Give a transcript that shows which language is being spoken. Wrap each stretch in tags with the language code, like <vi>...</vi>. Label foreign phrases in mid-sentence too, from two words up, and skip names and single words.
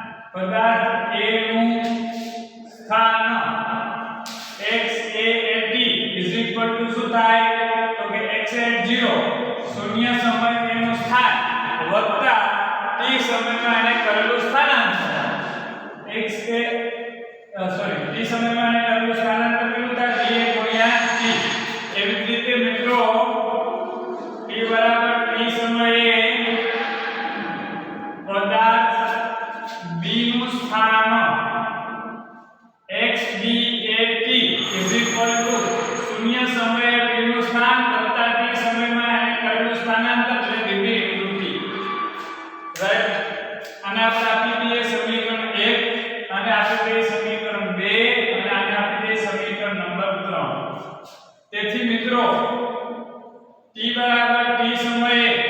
<gu>પદાર્થ A નું સ્થાન</gu> <en>x a at t is equal to</en> <gu>શું થાય તો કે</gu> <en>x at 0</en> <gu>શૂન્ય સમય એનું સ્થાન વત્તા t સમયમાં એને કરેલું સ્થાનાંતર x a t સમયમાં એને કરેલું સ્થાનાંતર કેટલું થાય va ગુણ્યા t એવી જ રીતે મિત્રો t બરાબર t સમયે પદાર્થ b નું સ્થાન</gu> <en>x b at t is equal to</en> <gu>શૂન્ય સમયે b નું સ્થાન વત્તા t સમયમાં એને કરેલું સ્થાનાંતર એટલે</gu> <en>dv into t</en> <gu>રાઈટ અને આપણે આપી દઈએ સમીકરણ 1 અને આપી દઈએ સમીકરણ 2 અને આને આપી દઈએ સમીકરણ નંબર 3 તેથી મિત્રો t બરાબર t સમયે</gu>